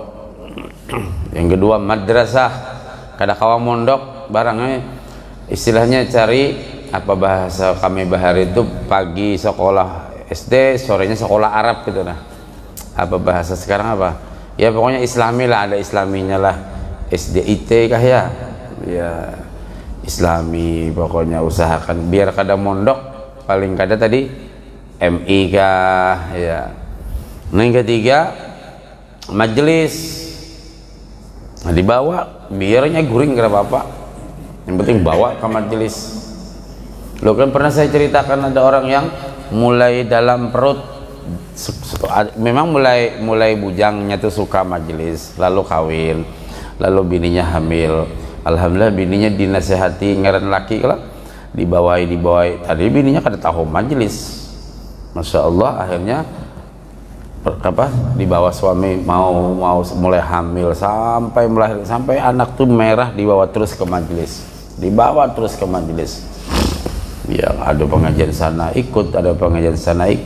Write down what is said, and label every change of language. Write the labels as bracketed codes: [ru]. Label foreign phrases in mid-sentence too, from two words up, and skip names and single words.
[bjn] Yang kedua madrasah, kada kawa mondok barangnya, istilahnya cari apa bahasa kami bahari itu, pagi sekolah SD, sorenya sekolah Arab gitu. Nah apa bahasa sekarang apa ya, pokoknya Islami lah, ada Islaminya lah, SDIT kah ya, ya Islami, pokoknya usahakan biar kada mondok, paling kada tadi MI kah ya. [id] Nah yang ketiga majelis. [bjn] Nah, dibawa biarnya guring kira bapak, yang penting bawa ke majelis. Lo kan pernah saya ceritakan ada orang yang mulai dalam perut, memang mulai bujangnya tuh suka majelis, lalu kawin, lalu bininya hamil. Alhamdulillah bininya dinasehati ngaran laki lah, dibawai tadi bininya kada tahu majelis, [ar] ما شاء الله. [id] Akhirnya dibawa suami mau mulai hamil sampai melahirkan, sampai anak tuh merah, dibawa terus ke majelis, ya ada pengajian sana ikut, ada pengajian sana ikut.